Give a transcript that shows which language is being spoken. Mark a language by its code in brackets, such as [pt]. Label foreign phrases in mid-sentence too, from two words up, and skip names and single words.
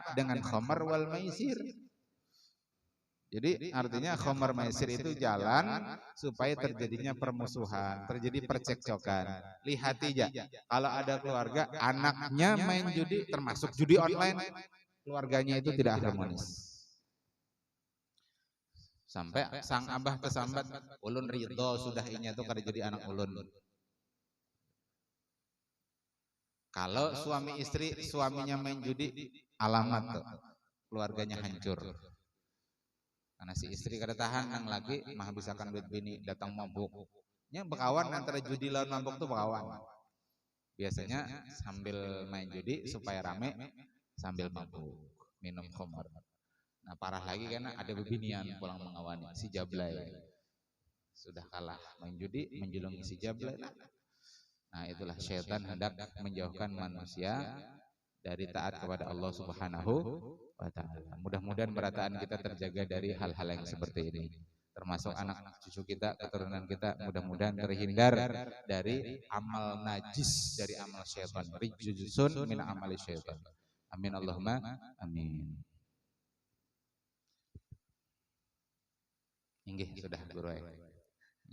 [id] Dengan [ar] خمر والميسر. [id] Jadi artinya khamar maisir itu jalan supaya terjadinya permusuhan, terjadi percekcokan. Lihat aja, kalau ada keluarga anaknya main judi, termasuk judi online, keluarganya itu tidak harmonis. [bjn] Sampai sang abah kesambat, ulun ridho sudah inya tuh kada jadi anak ulun. [id] Kalau suami istri, suaminya main judi, alamat tuh keluarganya hancur. [bjn] Karena si istri kada tahan nang lagi, mah bisakan duit bini datang mabuk. Nya bekawan antara judi lawan mabuk tuh bekawan. Biasanya sambil main judi supaya rame, sambil mabuk, minum khamar. Nah parah lagi karena ada bebinian pulang mengawani si Jablay sudah kalah main judi, menjulungi si Jablay. [id] Nah itulah syaitan hendak menjauhkan manusia dari taat kepada Allah [ar] سبحانه وتعالى. [id] Mudah-mudahan berataan kita terjaga dari hal-hal yang seperti ini, termasuk anak cucu kita, keturunan kita, mudah-mudahan terhindar dari amal najis, dari amal syaitan. [ar] رجس من عمل الشيطان. آمين اللهم آمين. [bjn] Inggih sudah guru.